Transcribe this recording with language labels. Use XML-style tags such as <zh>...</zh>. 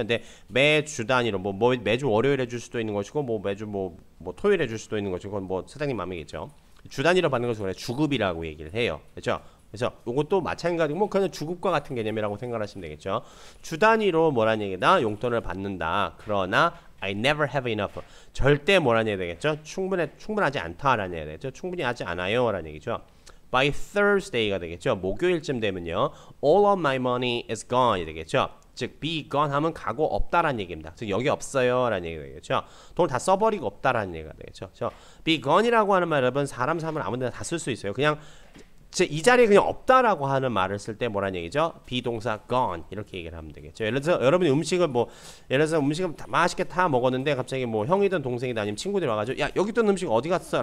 <ko>근데 매주 단위로 뭐 매주 월요일에 줄 수도 있는 것이고 뭐 매주 뭐 토요일에 줄 수도 있는 것이고 그건 뭐 사장님 마음이겠죠. 주 단위로 받는 것을 그래 주급이라고 얘기를 해요. 그렇죠? 그래서 이것도 마찬가지고 뭐 그냥 주급과 같은 개념이라고 생각하시면 되겠죠. 주 단위로 뭐라는 얘기다? 용돈을 받는다. 그러나</ko> <en>I never have enough.</en> <ko>절대 뭐라는 얘기 되겠죠? 충분하지 않다라는 얘기 되겠죠. 충분히 하지 않아요라는 얘기죠.</ko> <en>By Thursday</en> <ko>가 되겠죠. 목요일쯤 되면요.</ko> <en>All of my money is gone이</en> <ko>되겠죠. 즉 be gone 하면 가고 없다라는 얘기입니다. 즉 여기 없어요라는 얘기가 되겠죠. 돈을 다 써버리고 없다라는 얘기가 되겠죠. be gone이라고 하는 말 여러분 사람 아무데나 다 쓸 수 있어요. 그냥 이 자리에 그냥 없다라고 하는 말을 쓸 때 뭐라는 얘기죠? 비동사 gone 이렇게 얘기를 하면 되겠죠. 예를 들어서 여러분이 음식을 예를 들어서 음식을 맛있게 다 먹었는데 갑자기 뭐 형이든 동생이든 아니면 친구들이 와가지고 야 여기 있던 음식 어디 갔어?</ko>